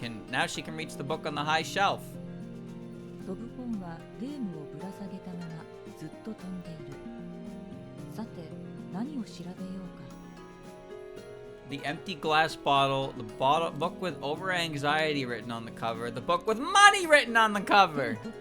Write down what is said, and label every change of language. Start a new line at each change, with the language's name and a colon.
English: Now she can reach the book on the high shelf.
Japanese: 飛ぶポンはレームをぶら下げたままずっと飛んでいる。さて、何を調べようか。
English: The empty glass bottle, the book with over anxiety written on the cover, the book with money written on the cover.